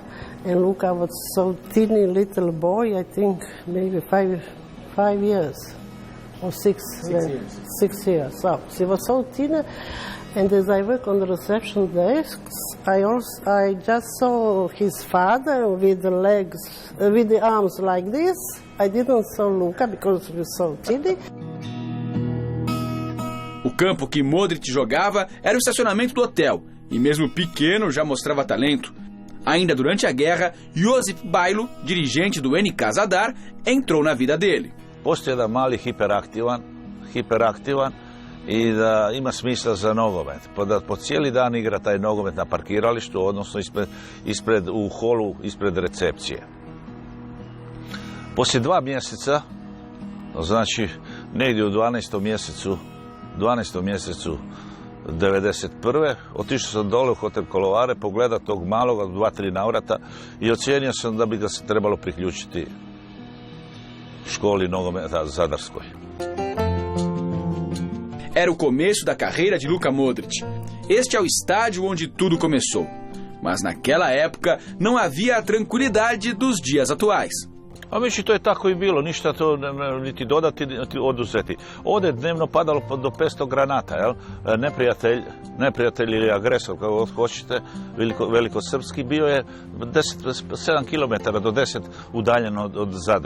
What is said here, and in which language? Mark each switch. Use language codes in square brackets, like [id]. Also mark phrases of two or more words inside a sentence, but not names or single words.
[en] And Luka was so teeny little boy, I think maybe 5 years or 6 years. 6 years. So he was so teeny. And as I work on the reception desks, I just saw his father with the legs, with the arms like this. I didn't saw Luka because he was so teeny. [pt] O campo que Modric jogava era o estacionamento do hotel, e mesmo pequeno já mostrava talento. Ainda durante a guerra, Josip Bajlo, dirigente do NK Zadar, entrou na vida dele. [hr] Postoji jedan mali hiperaktivan i da ima smisla za nogomet. Da po cijeli dan igra taj nogomet na parkiralištu, odnosno u holu ispred recepcije. Poslije 2 mjeseca, znači negdje u 12. mjesecu 1991. otišao sam dole u hotel Kolovare pogledat tog maloga 2-3 navrata i ocijenio sam da bi ga se trebalo priključiti školi nogometa Zadarskoj. [pt] Era o começo da carreira de Luka Modric. Este é o estádio onde tudo começou. Mas naquela época não havia a tranquilidade dos dias atuais. [hr] A mislim, to je tako i bilo, ništa to niti dodati, niti oduzeti. Ovdje je dnevno padalo do 500 granata, jel? Neprijatelj ili agresor, kako hoćete, velikosrpski, bio je 7 km do 10 udaljeno od Zadra.